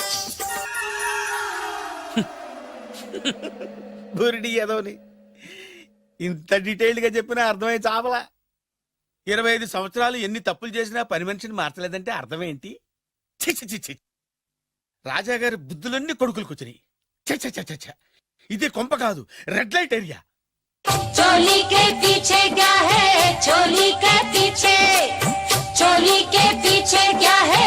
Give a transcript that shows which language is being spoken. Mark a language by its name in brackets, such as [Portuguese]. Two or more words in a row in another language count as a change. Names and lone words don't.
[Telugu] బురిడి ఎదవని ఇంత డీటెయిల్డ్ గా చెప్పినా అర్థమై చావలా. 25 సంవత్సరాలు ఎన్ని తప్పులు చేసినా పని మనిషిని మార్చలేదంటే అర్థమేంటి? చి చి చి చి. రాజాగారి బుద్ధులన్నీ కొడుకులకు వచ్చినాయి. ఛ ఛ ఛ ఛ ఛ. ఇదే కొంప కాదు, [English] red light area. [Hindi] चोली के पीछे क्या है? चोली के पीछे, चोली के पीछे क्या है?